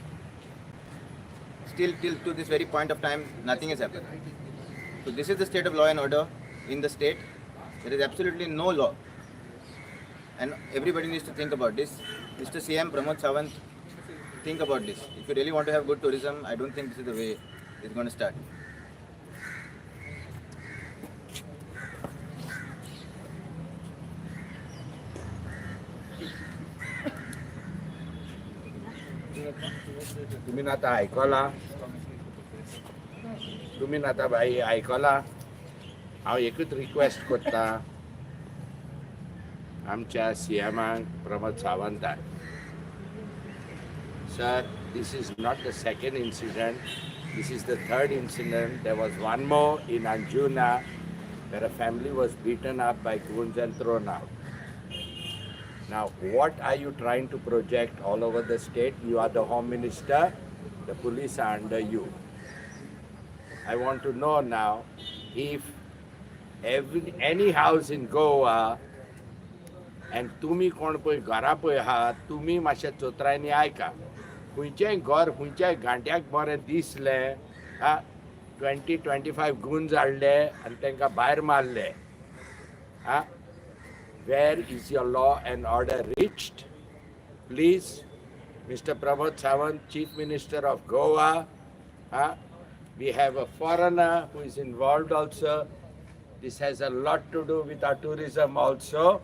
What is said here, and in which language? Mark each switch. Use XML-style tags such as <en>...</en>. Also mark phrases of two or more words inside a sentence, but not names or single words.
<en>Still till to this very point of time, nothing has happened. So this is the state of law and order in the state. There is absolutely no law. And everybody needs to think about this. Mr. CM Pramod Sawant, think about this. If you really want to have good tourism, I don't think this is the way it's going to start.</en> <kok>तुम्ही आता आयकला तुम्ही आता बाई आयकला हांव एकूच रिक्वेस्ट करता आमच्या CMाक प्रमोद सावंताक</kok> <en>Sir, this is not the second incident, this is the third incident. There was one more in Anjuna where a family was beaten up by goons and thrown out. Now, what are you trying to project all over the state? You are the Home Minister, the police are under you. I want to know now if any house in Goa and</en> <kok>तुम्ही कोण पळय घरा पळय आहात तुम्ही मातशें चोत्रांनी आयका खंयचेंय घर खंयच्याय गांठ्याक बरें दिसलें 20-25 गुन्स हाडले आनी तांकां भायर मारले</kok> <en>Where is your law and order reached? Please, Mr. Pramod Sawant, Chief Minister of Goa. We have a foreigner who is involved also. This has a lot to do with our tourism also.</en>